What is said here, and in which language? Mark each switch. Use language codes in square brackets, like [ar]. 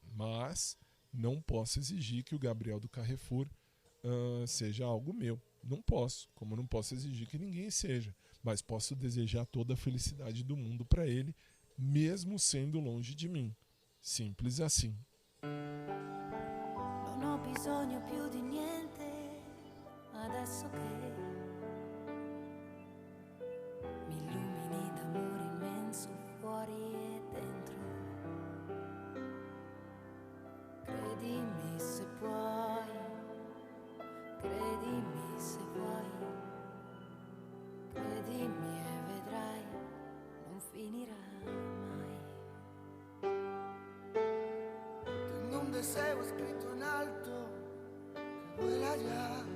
[pt] Mas não posso exigir que o Gabriel do Carrefour seja algo meu. Não posso, como não posso exigir que ninguém seja. Mas posso desejar toda a felicidade do mundo para ele, mesmo sendo longe de mim. Simples assim. [it] Non ho bisogno più di niente adesso che mi illumini d'amore immenso fuori e dentro. Credimi se puoi, credimi se vuoi, credimi e vedrai, non finirà mai. [es] Tengo un deseo escrito en alto que vuela ya.